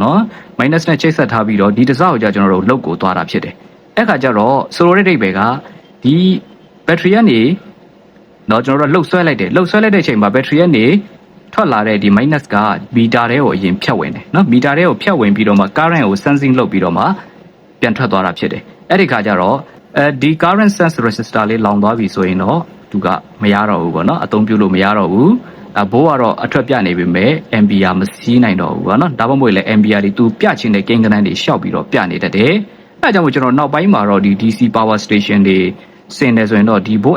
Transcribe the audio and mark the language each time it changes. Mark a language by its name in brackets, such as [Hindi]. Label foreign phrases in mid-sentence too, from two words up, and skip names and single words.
[Burmese] နော် minus နဲ့ချိတ်ဆက်ထားပြီးတော့ဒီတစကိုကျွန်တော်တို့လုတ်ကိုသွားတာဖြစ်တယ်အဲ့ခါကျတော့ဆိုလိုတဲ့အိဗယ်ကဒီ battery ကနေတော့ကျွန်တော်တို့လှုပ်ဆွဲလိုက်တယ်လှုပ်ဆွဲလိုက်တဲ့အချိန်မှာ battery ကနေထွက်လာတဲ့ဒီ minus က meter ထဲကိုအရင်ဖြတ်ဝင်တယ်နော် meter ထဲကိုဖြတ်ဝင်ပြီးတော့မှ current ကို sensing လုပ်ပြီးတော့မှပြန်ထွက်သွားတာဖြစ်တယ်အဲ့ဒီခါကျတော့ဒီ [English] current sense resistor [Burmese] လေးလောင်သွားပြီဆိုရင်တော့သူကမ ရတော့ဘူးပေါ့နော်အသုံးပြုလို့မရတော့ဘူးဘိုးကတော့အထွက်ပြနေပေမဲ့ ampere မစီးနိုင်တော့ဘူးပေါ့နော်ဒါမှမဟုတ်လေ ampere တွေသူပြချင်တဲ့ [English] gain current [Burmese] တွေရှောက်ပြီးတော့ပြနေတတ်တယ်အဲဒါကြောင့်မို့ကျွန်တော်နောက်ပိုင်းမှာတော့ဒီ [English] DC power station [Burmese] တွေစင်တယ်ဆိုရင်တော့ဒီ volt